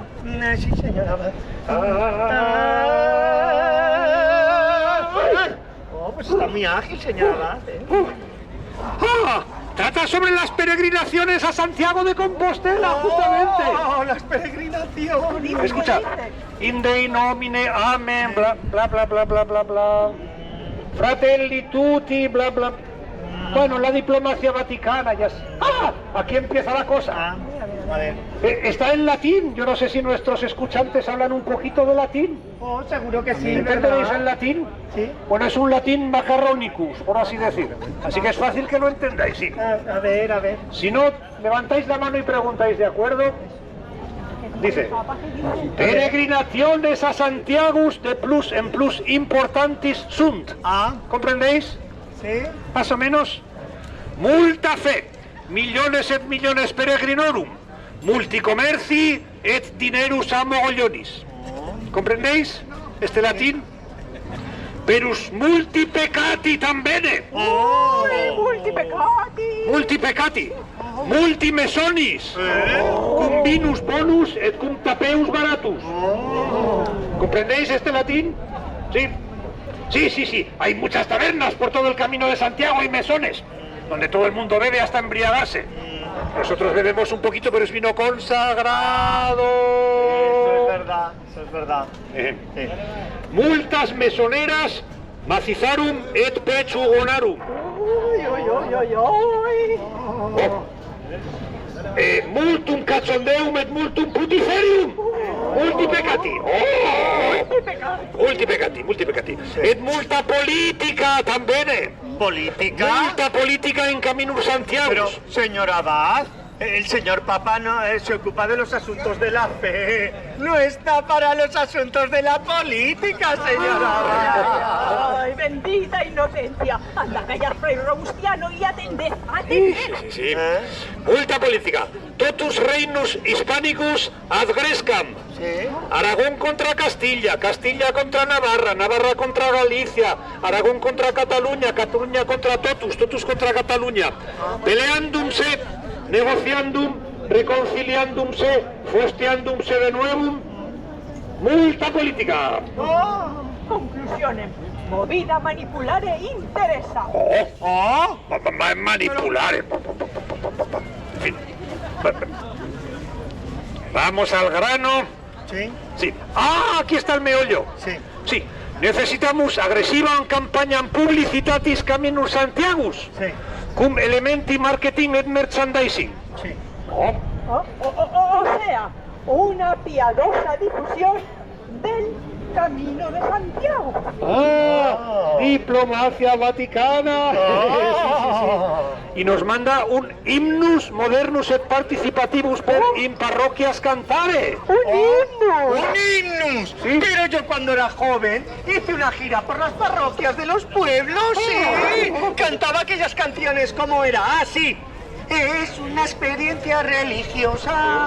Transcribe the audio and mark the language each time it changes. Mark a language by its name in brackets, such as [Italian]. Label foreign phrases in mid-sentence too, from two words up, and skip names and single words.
[Spanish] Sí, señor Abad. Pues está muy ágil, señor Abad. Trata sobre las peregrinaciones a Santiago de Compostela, justamente. Las peregrinaciones. Escucha. [Latin] In Dei nomine, amen, bla, bla, bla, bla, bla, bla, bla. Fratelli tutti, bla, bla. [Spanish] Bueno, la diplomacia vaticana ya... Aquí empieza la cosa. A ver. Está en latín. Yo no sé si nuestros escuchantes hablan un poquito de latín. Seguro que sí, ¿Entenderéis ¿verdad? el latín? Sí. Bueno, es un latín macarronicus, por así decir. Así que es fácil que lo entendáis, sí. A ver. Si no, levantáis la mano y preguntáis, ¿de acuerdo? Dice: peregrinaciones a Santiago [Latin] de plus en plus importantis sunt. [Spanish] ¿Comprendéis? Sí. Más o menos. [Latin] Multa fe, millones et millones peregrinorum, multicomerci et dinerus a mogollonis. [Spanish] ¿Comprendéis este latín? [Latin] Perus multi peccati tam bene. Multi peccati. Multi mesonis. Cum vinus bonus et cum tapeus baratus. [Spanish] ¿Comprendéis este latín? Sí. Sí. Hay muchas tabernas por todo el camino de Santiago y mesones, donde todo el mundo bebe hasta embriagarse. Nosotros bebemos un poquito, pero es vino consagrado. Eso es verdad. Sí. [Latin] Multas mesoneras, macizarum et pechugonarum. Multum cachondeum et multum putiferium. Multipecati. Multipecati. Et multa politica tambene. [Spanish] ¿Política? [Latin] Multa politica in caminum Santiago. [Spanish] Pero, señor Abad, el señor Papa no se ocupa de los asuntos de la fe. No está para los asuntos de la política, señor Abad. Ay, bendita inocencia. Anda a callar, Fray Robustiano, y atended. Sí. [Latin] Multa politica. Totus reinus hispanicus ad Grescam. [Spanish] Sí. Aragón contra Castilla, Castilla contra Navarra, Navarra contra Galicia, Aragón contra Cataluña, Cataluña contra Totus, Totus contra Cataluña. [Latin] Peleandumse, negociandum, reconciliandumse, fosteandumse de nuevo. Multa política. Conclusiones. Movida manipulare interesa. [Spanish] Manipular. En fin. Vamos al grano. Sí. Aquí está el meollo. Sí. Necesitamos agresiva campaña [Latin] publicitatis caminus Santiagus. [Spanish] Sí. [Latin] Cum elementi marketing et merchandising. [Spanish] Sí. O sea, una piadosa difusión del Camino de Santiago. Diplomacia vaticana. Sí. Y nos manda un [Latin] himnus modernus et participativus per in parroquias cantare. [Spanish] ¡Un himnus! Sí. Pero yo cuando era joven hice una gira por las parroquias de los pueblos, sí. Cantaba aquellas canciones como era, así. Es una experiencia religiosa.